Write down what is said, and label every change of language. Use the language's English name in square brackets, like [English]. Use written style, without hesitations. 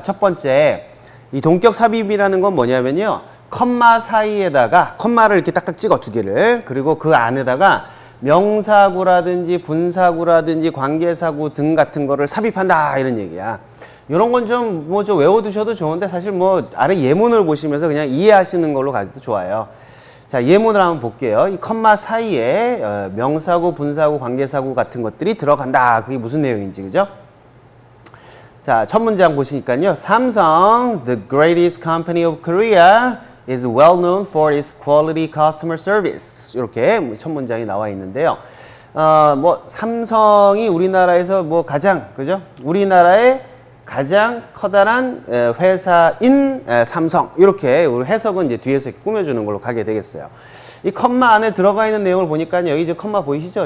[Korean] 첫 번째, 이 동격 삽입이라는 건 뭐냐면요, 컴마 사이에다가 컴마를 이렇게 딱딱 찍어 두 개를, 그리고 그 안에다가 명사구라든지 분사구라든지 관계사구 등 같은 거를 삽입한다, 이런 얘기야. 이런 건 좀 좀 외워두셔도 좋은데 사실 아래 예문을 보시면서 그냥 이해하시는 걸로 가도 좋아요. 자, 예문을 한번 볼게요. 이 컴마 사이에 명사구, 분사구, 관계사구 같은 것들이 들어간다. 그게 무슨 내용인지, 그죠? 자, 첫 문장 보시니까요. [English] 삼성, the greatest company of Korea, is well known for its quality customer service. [Korean] 이렇게 첫 문장이 나와 있는데요. 삼성이 우리나라에서 가장, 그죠? 우리나라의 가장 커다란 회사인 삼성. 이렇게 우리 해석은 이제 뒤에서 꾸며주는 걸로 가게 되겠어요. 이 컴마 안에 들어가 있는 내용을 보니까 여기 이제 컴마 보이시죠?